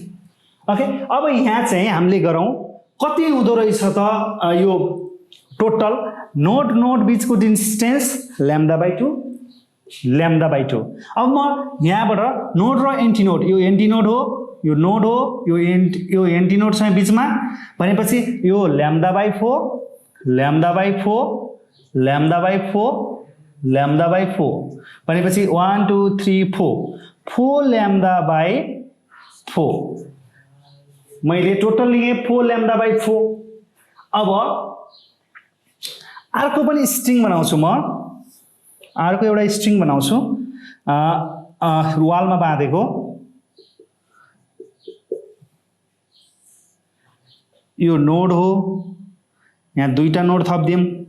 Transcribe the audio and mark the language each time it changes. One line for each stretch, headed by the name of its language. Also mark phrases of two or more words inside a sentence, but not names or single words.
Nepali: ओके, अब यहाँ चाहिँ हामीले गरौँ कति हुँदो रहेछ त यो
English: total node node
Nepali: बीचको डिस्टेन्स λ/2 λ/2। अब म यहाँबाट नोड र
English: anti node,
Nepali: यो
English: anti node
Nepali: हो, यो नोड हो, यो
English: anti node
Nepali: छ बीचमा, भनेपछि यो λ/4 λ/4 λ/4 λ/4 भनेपछि 1 2 3 4 λ/4। मैले टोटल लिए 4 λ/4। अब अर्को पनि स्ट्रिङ बनाउँछु म। अर्को एउटा स्ट्रिङ बनाउँछु वालमा बाँधेको। यो नोड हो, यहाँ दुईटा नोड थप्दियौं।